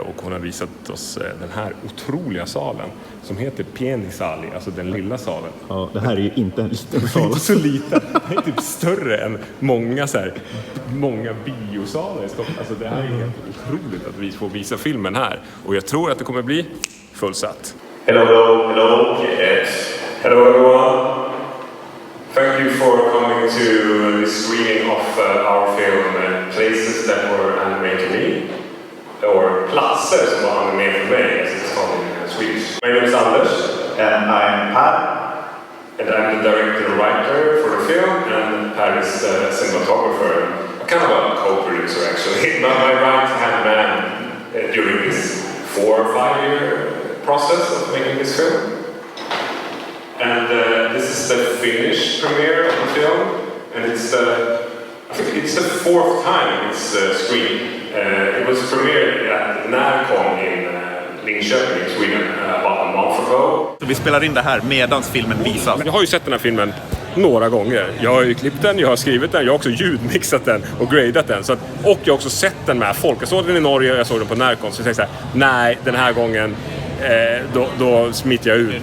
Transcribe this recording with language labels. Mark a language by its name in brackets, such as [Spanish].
[Swedish] Och hon har visat oss den här otroliga salen som heter Pieni sali, alltså den lilla salen. Ja, det här är ju inte en liten sal. Inte så liten. Det är typ större än många biosalar i Stockholm. Alltså det här är helt otroligt att vi får visa filmen här. Och jag tror att det kommer bli fullsatt. [English] Hello. Yes. Hello, everyone. Thank you for coming to this screening of our film Places That Were Anime to Me. Or Platser som var anime för mig, as it's called in Swedish. My name is Anders. And I'm Per. And I'm the director and writer for the film, and Per is the cinematographer. Kind of a co-producer, actually. My right-hand man during this 4 or 5 year process of making this film. And this is the Finnish premiere of the film, and I think it's the 4th time it's screened. It was premiered at Närcon in Linköping, Sweden, about a month ago. [Swedish] Så vi spelar in det här medans filmen visas. Jag har ju sett den här filmen några gånger. Jag har ju klippt den, jag har skrivit den, jag har också ljudmixat den och gradat den. Och jag har också sett den med folk. Jag såg den i Norge och jag såg den på Närcon. Så jag tänkte så här, nej, den här gången då smiter jag ut.